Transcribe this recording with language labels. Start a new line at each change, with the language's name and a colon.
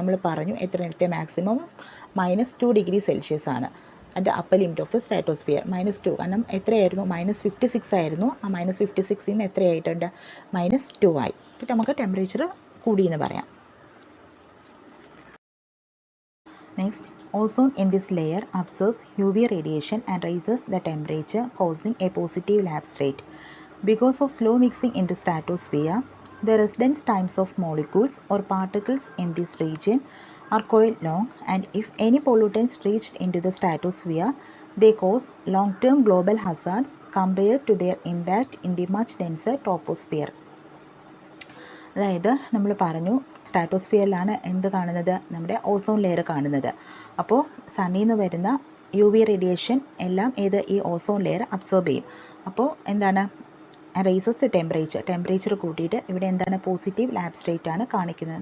Malayalam: നമ്മൾ പറഞ്ഞു എത്ര നേരത്തെ? മാക്സിമം -2 ഡിഗ്രി സെൽഷ്യസ് ആണ്
English: At the upper limit of the stratosphere.
Malayalam: -2 കാരണം എത്രയായിരുന്നു? -56 ആയിരുന്നു. ആ -56 നിന്ന് എത്രയായിട്ടുണ്ട്? -2 ആയി. അപ്പോൾ നമുക്ക് ടെമ്പറേച്ചർ കൂടിയെന്ന് പറയാം.
English: Next, ozone in this layer absorbs UV radiation and raises the temperature, causing a positive lamp Because of slow mixing in the stratosphere, the residence times of molecules or particles in this region are quite long, and if any pollutants reached into the stratosphere, they cause long-term global hazards compared to their impact in the much denser troposphere.
Malayalam: അതായത് നമ്മൾ പറഞ്ഞു സ്ട്രാറ്റോസ്ഫിയറിലാണ് എന്ത് കാണുന്നത്? നമ്മുടെ ozone layer കാണുന്നത്. അപ്പോൾ സണ്ണിൽ നിന്ന് വരുന്ന UV റേഡിയേഷൻ എല്ലാം ഈ ഓസോൺ ലെയർ അബ്സോർബ് ചെയ്യും. അപ്പോൾ എന്താണ്? റൈസസ് ടെമ്പറേച്ചർ കൂട്ടിയിട്ട് ഇവിടെ എന്താണ്? പോസിറ്റീവ് ലാബ്സ്ട്രേറ്റ് ആണ് കാണിക്കുന്നത്.